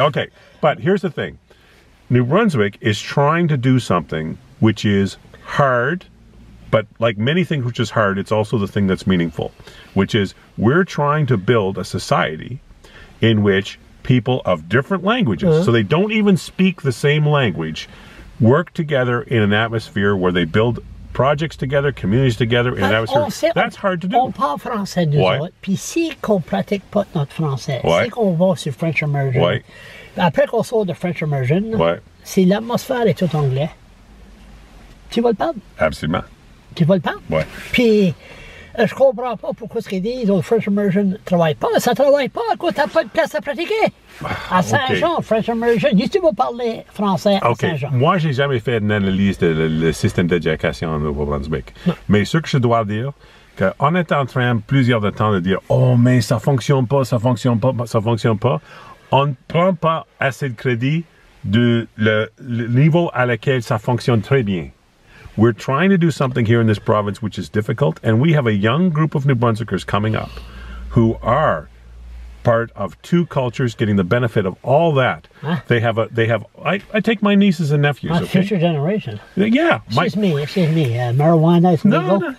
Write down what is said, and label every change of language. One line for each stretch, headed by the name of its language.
English: Okay, but here's the thing. New Brunswick is trying to do something which is hard, but like many things which is hard, it's also the thing that's meaningful, which is we're trying to build a society in which people of different languages, so they don't even speak the same language, work together in an atmosphere where they build projects together, communities together, in an atmosphere. That's hard to do.
French: On parle français, nous autres, puis si qu'on pratique pas notre français, si qu'on va sur French Immersion, après qu'on sort de French Immersion, si l'atmosphère est tout anglais, tu vas le perdre. Absolument. Tu vas le perdre. Puis, je comprends pas pourquoi ce qu'ils disent au French Immersion ne travaille pas. Ça travaille pas à cause t'as pas de place à pratiquer. À Saint-Jean, French Immersion, tu vas parler français à Saint-Jean. Moi, j'ai jamais fait une analyse le système d'éducation au Nouveau-Brunswick. Mais ce que je dois dire, qu'on est en train plusieurs de temps de dire « Oh, mais ça fonctionne pas, ça fonctionne pas, ça fonctionne pas », on ne prend pas assez de crédit de le niveau à lequel ça fonctionne très bien.
English: We're trying to do something here in this province which is difficult, and we have a young group of New Brunswickers coming up who are part of two cultures getting the benefit of all that. I take my nieces and nephews, future generation. Yeah. Excuse me. Marijuana is legal. No.